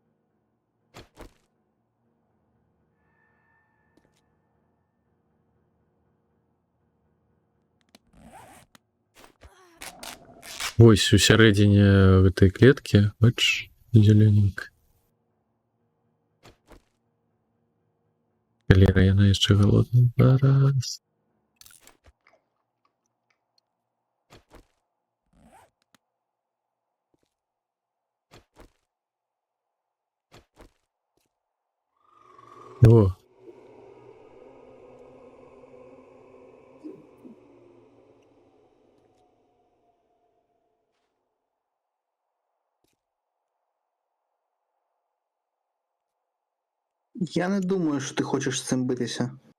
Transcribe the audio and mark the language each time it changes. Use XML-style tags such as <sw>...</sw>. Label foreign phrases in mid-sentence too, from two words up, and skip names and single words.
<be>Ось у сярэдзіне гэтай клеткі, бач, зелененька. Калера, яна яшчэ голодная. Зараз. О.</be> <uk>я не думаю, що ти хочеш з цим битися.</uk>